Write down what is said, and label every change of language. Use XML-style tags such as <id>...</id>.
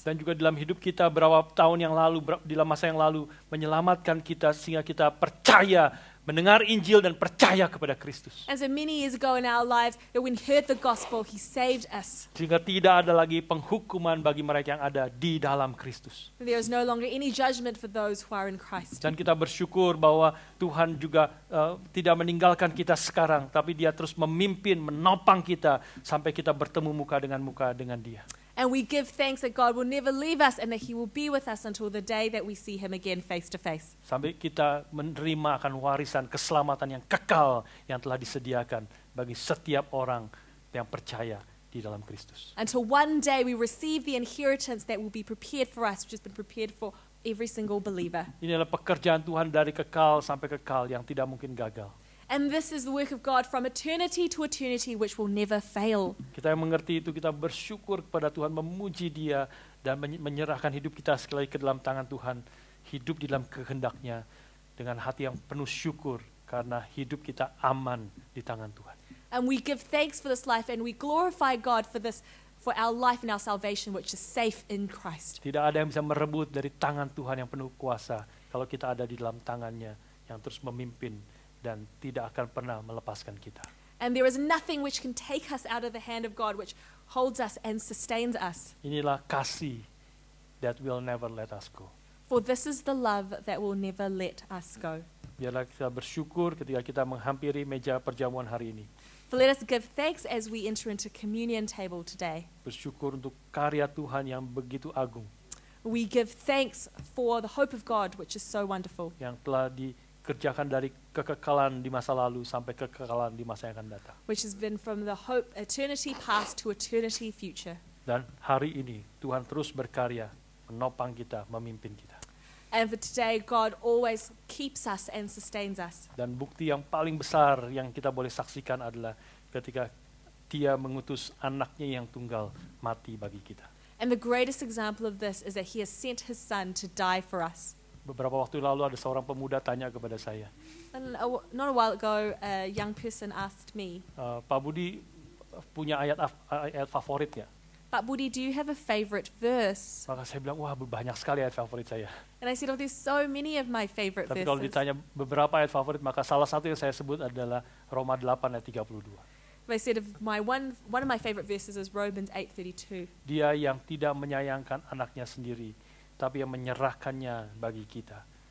<id>Dan juga dalam hidup kita berapa tahun yang lalu, dalam masa yang lalu, menyelamatkan kita sehingga kita percaya, mendengar Injil dan percaya kepada Kristus.</id> <en>And so many years ago in our lives, that when we heard the gospel, he saved us.</en> <id>Sehingga tidak ada lagi penghukuman bagi mereka yang ada di dalam Kristus.</id> <en>There is no longer any judgment for those who are in Christ.</en> <id>Dan kita bersyukur bahwa Tuhan juga tidak meninggalkan kita sekarang, tapi Dia terus memimpin, menopang kita sampai kita bertemu muka dengan Dia.</id> <en>And we give thanks that God will never leave us and that he will be with us until the day that we see him again face to face.</en> <id>Sampai kita menerima akan warisan keselamatan yang kekal yang telah disediakan bagi setiap orang yang percaya di dalam Kristus.</id> <en>Until one day we receive the inheritance that will be prepared for us, which has been prepared for every single believer.</en> <id>Ini adalah pekerjaan Tuhan dari kekal sampai kekal yang tidak mungkin gagal.</id> <en>And this is the work of God from eternity to eternity, which will never fail.</en> <id>Kita yang mengerti itu, kita bersyukur kepada Tuhan, memuji Dia, dan menyerahkan hidup kita sekali ke dalam tangan Tuhan. Hidup di dalam kehendak-Nya dengan hati yang penuh syukur, karena hidup kita aman di tangan Tuhan.</id> <en>And we give thanks for this life and we glorify God for this, for our life and our salvation, which is safe in Christ.</en> <id>Tidak ada yang bisa merebut dari tangan Tuhan yang penuh kuasa kalau kita ada di dalam tangan-Nya yang terus memimpin dan tidak akan pernah melepaskan kita.</id> <en>And there is nothing which can take us out of the hand of God, which holds us and sustains us.</en> <id>Inilah kasih</id> <en>that will never let us go. For this is the love that will never let us go.</en> <id>Biarlah kita bersyukur ketika kita menghampiri meja perjamuan hari ini.</id> <en>For let us give thanks as we enter into communion table today.</en> <id>Bersyukur untuk karya Tuhan yang begitu agung,</id> <en>We give thanks for the hope of God, which is so wonderful.</en> <id>yang telah dikerjakan dari kekekalan di masa lalu sampai kekekalan di masa yang akan datang.</id> <en>Which has been from the hope eternity past to eternity future.</en> <id>Dan hari ini Tuhan terus berkarya, menopang kita, memimpin kita.</id> <en>And for today, God always keeps us and sustains us.</en> <id>Dan bukti yang paling besar yang kita boleh saksikan adalah ketika Dia mengutus anaknya yang tunggal mati bagi kita.</id> <en>And the greatest example of this is that he has sent his son to die for us.</en> <id>Beberapa waktu lalu ada seorang pemuda tanya kepada saya,</id> <en>And not a while ago, a young person asked me,</en> <id>Pak Budi, punya ayat favorit ya?</id> <en>But Budi, do you have a favorite verse?</en> <id>Maka saya bilang, wah banyak sekali ayat favorit saya.</id> <en>And I said, oh, there's so many of my favorite</en> <id>Tapi kalau</id> <en>verses.</en> <id>ditanya beberapa ayat favorit, maka salah satu yang saya sebut adalah Roma 8 ayat 32.</id> <en>But I said, one of my favorite verses is Romans 8:32.</en> <id>Dia yang tidak menyayangkan anaknya sendiri, tapi yang menyerahkannya bagi kita.</id>